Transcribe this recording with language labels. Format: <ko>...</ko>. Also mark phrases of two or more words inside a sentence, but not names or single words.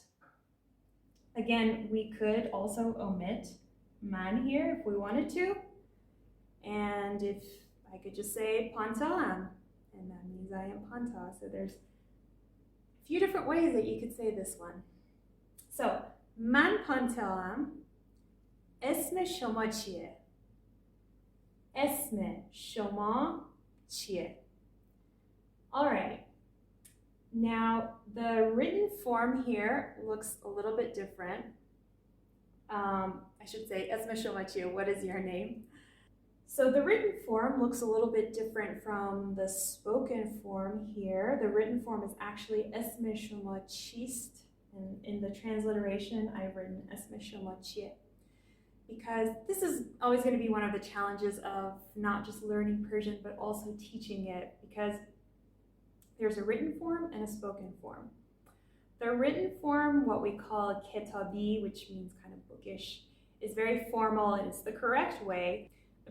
<en>Again, we could also omit man here if we wanted to. And if I could just say pantalam, and that means I am panta. So there's a few different ways that you could say this one. So, man pantalam.</en> <fa>اسم شما چیه؟ اسم شما چیه?</fa> <en>All right. Now, the written form here looks a little bit different. I should say,</en> <fa>اسم شما چیه?</fa> <en>What is your name? So the written form looks a little bit different from the spoken form here. The written form is actually</en> <fa>اسم شما چیست?</fa> <en>And in the transliteration, I've written</en> <fa>اسم شما چیه?</fa> <en>Because this is always going to be one of the challenges of not just learning Persian, but also teaching it, because there's a written form and a spoken form. The written form, what we call ketabi, which means kind of bookish, is very formal and it's the correct way.</en>